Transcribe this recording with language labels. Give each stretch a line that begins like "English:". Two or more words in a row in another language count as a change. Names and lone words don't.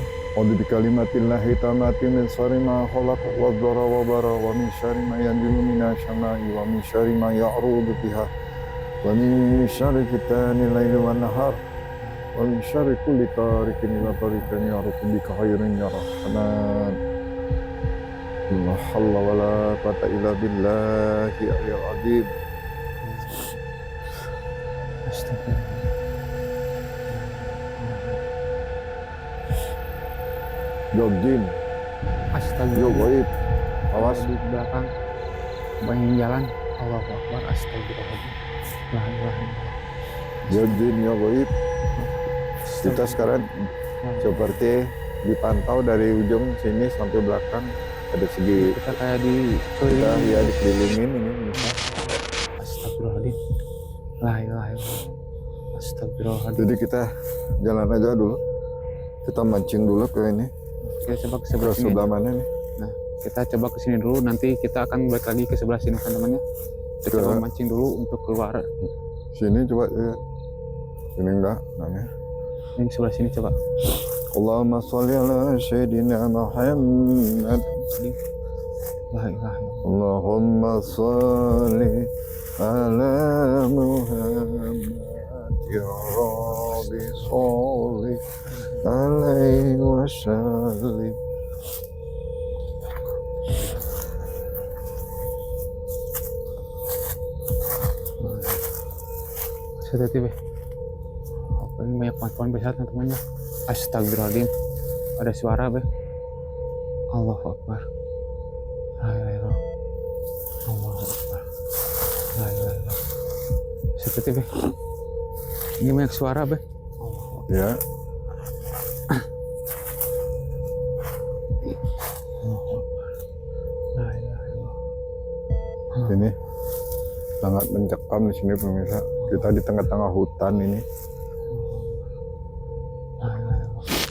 Arabic: أعوذ بكلمات الله التامات من شر ما خلق وذرأ وبرأ ومن شر ما ينزل من السماء ومن شر ما يعرج بها ومن شر فتن الليل والنهار ومن شر كل طارق إلا طارق يعرج بك خير يا رحمن. لا حول ولا قوة إلا بالله العلي العظيم. أستغفر الله.
Indonesian: Jogin, yo
Arabic: أستغفر الله.
Indonesian: goib, awas. Di belakang banyak yang jalan.
Arabic: الله أكبر. أستغفر الله العظيم. لا إله إلا الله.
Indonesian: Jogin, yo goib. Kita sekarang seperti dipantau dari ujung sini sampai belakang, ada segi Kita kayak di kita ya dikelilingin ini bisa.
Arabic: أستغفر الله العظيم. لا إله إلا الله. أستغفر الله العظيم.
Indonesian: Jadi kita jalan aja dulu, kita mancing dulu ke ini, Kita coba ke ke sebelah sini. sebelah mana nih? Nah, kita coba ke sini dulu. Nanti kita akan balik lagi ke sebelah sini, teman-teman ya. Kita Ke- coba mancing dulu untuk keluar. Sini coba ya. Ini enggak namanya. Yang sebelah sini coba.
Arabic: اللهم صل على سيدنا محمد. لا إله إلا الله. اللهم صل على محمد يا رب صل عليه وسلم.
Indonesian: Hati-hati, Beh. Apa ini banyak pohon besar, teman-teman ya. Astagfirullahaladzim. Ada suara,
Arabic: Beh. الله أكبر. لا إله إلا الله الله أكبر. لا إله إلا الله.
Indonesian: Hati-hati, Beh. Ini banyak suara,
Arabic: Beh. الله أكبر.
Indonesian: Ya,
Arabic: الله أكبر. لا إله إلا الله.
Indonesian: ini sangat mencekam di sini pemirsa. Kita di tengah-tengah hutan ini.
Arabic: لا إله إلا الله.